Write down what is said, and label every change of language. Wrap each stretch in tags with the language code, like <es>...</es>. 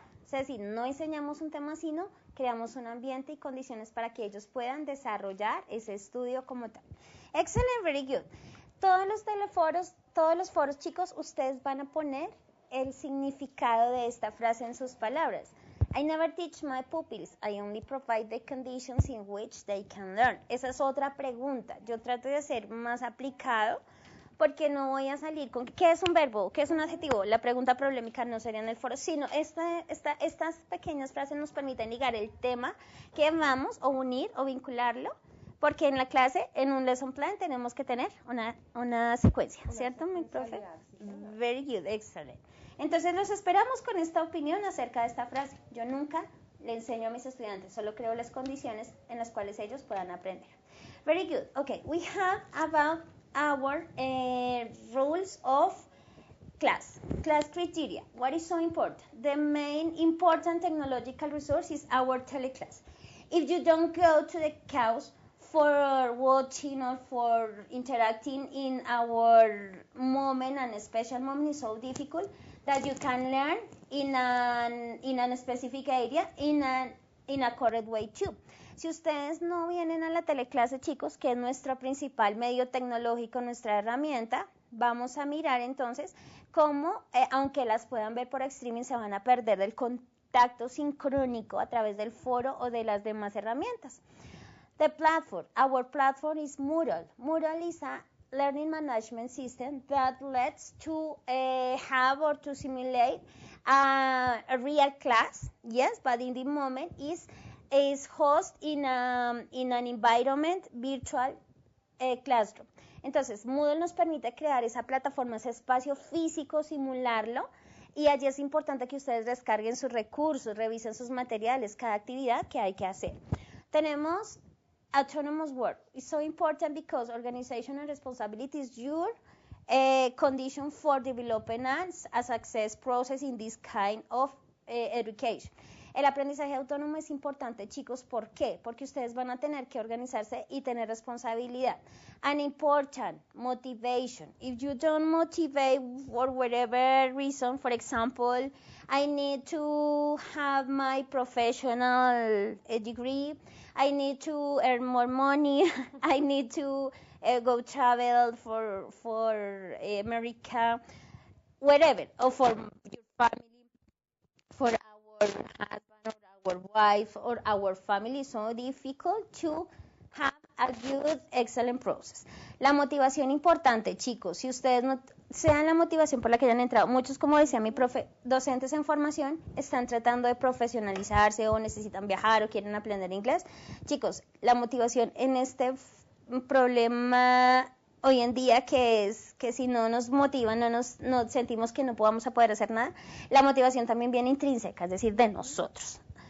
<es>Es decir, no enseñamos un tema, sino creamos un ambiente y condiciones para que ellos puedan desarrollar ese estudio como tal.</es> <en>Excellent, very good.</en> <es>Todos los foros, chicos, ustedes van a poner el significado de esta frase en sus palabras.</es> <en>I never teach my pupils, I only provide the conditions in which they can learn.</en> <es>Esa es otra pregunta. Yo trato de ser más aplicado porque no voy a salir con ¿qué es un verbo? ¿Qué es un adjetivo? La pregunta problemática no sería en el foro, sino estas pequeñas frases nos permiten ligar el tema que vamos o unir o vincularlo. Porque en la clase, en un lesson plan, tenemos que tener una secuencia, ¿cierto, mi profe?</es> <en>Very good, excellent.</en> <es>Entonces, los esperamos con esta opinión acerca de esta frase. Yo nunca le enseño a mis estudiantes, solo creo las condiciones en las cuales ellos puedan aprender.</es> <en>Very good. Okay, we have about our rules of class criteria. What is so important? The main important technological resource is our teleclass. If you don't go to the course for watching or for interacting in our moment and special moment is so difficult that you can learn in a specific area in a correct way too.</en> <es>Si ustedes no vienen a la teleclase, chicos, que es nuestro principal medio tecnológico, nuestra herramienta, vamos a mirar entonces cómo, aunque las puedan ver por streaming, se van a perder del contacto sincrónico a través del foro o de las demás herramientas.</es> <en>The platform, our platform is Moodle. Moodle is a learning management system that lets to have or to simulate a real class, yes, but in the moment is host in an environment virtual classroom.</en> <es>Entonces, Moodle nos permite crear esa plataforma, ese espacio físico, simularlo, y allí es importante que ustedes descarguen sus recursos, revisen sus materiales, cada actividad que hay que hacer. Tenemos</es> <en>autonomous work. It's so important because organizational responsibility is your condition for developing a success process in this kind of education.</en> <es>El aprendizaje autónomo es importante, chicos. ¿Por qué? Porque ustedes van a tener que organizarse y tener responsabilidad.</es> <en>An important motivation. If you don't motivate for whatever reason, for example, I need to have my professional degree, I need to earn more money, I need to go travel for America, whatever, or for your family, for our husband or our wife or our family. It's so difficult to have a good, excellent process.</en> <es>La motivación importante, chicos, si ustedes no sean la motivación por la que hayan entrado, muchos, como decía mi profe, docentes en formación, están tratando de profesionalizarse o necesitan viajar o quieren aprender inglés. Chicos, la motivación en este problema hoy en día, que es que si no nos motivan, no sentimos que no podamos poder hacer nada, la motivación también viene intrínseca, es decir, de nosotros.</es>